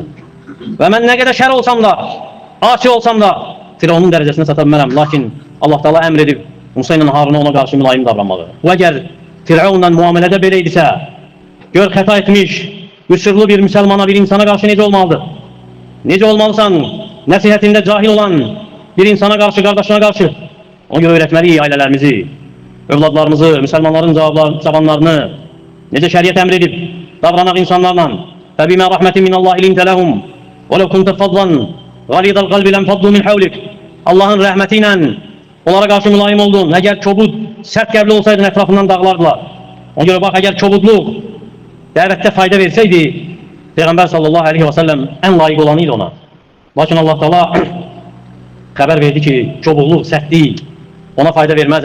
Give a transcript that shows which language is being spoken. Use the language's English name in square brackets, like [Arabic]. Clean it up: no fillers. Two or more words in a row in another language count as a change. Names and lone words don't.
[Azerbaijani] Və mən nə qədər şər olsam da, asi olsam da, Firavunun dərəcəsinə çata bilmərəm. Lakin Allah Teala əmr edib Musa ilə Haruna ona qarşı mülayim davranmağı. Bu əgər Firavunla müamilədə belə idisə, gör xəta etmiş, Müsürlü bir Müslümana, bir insana karşı necə olmalıdır? Necə olmalısan nəsihətində cahil olan bir insana karşı, kardeşine karşı? [Turkish] Ona göre öğretmeliyiz ailelerimizi, evladlarımızı, Müslümanların cavanlarını necə şəriət əmr edib davranan insanlarla. [Arabic] فَبِمَا رَحْمَةٍ مِنَ اللّٰهِ لِنْتَ لَهُمْ وَلَوْ كُنْتَ فَضًّا غَلِيظَ الْقَلْبِ لَنْفَضُّوا مِنْ حَوْلِكَ. [Azerbaijani] Allah'ın rəhmətiyle onlara karşı mülayim oldun. [Turkish] Eğer çobud, sert qəlbli olsaydın etrafından dağlardılar. Ona göre bak, eğer çobudluq davette fayda verseydi, Peygamber [Arabic] صلى الله عليه وسلم [Turkish] en layık olanıydı ona. Lakin Allah Teala haber verdi ki çobudluq, sertlik ona fayda vermez.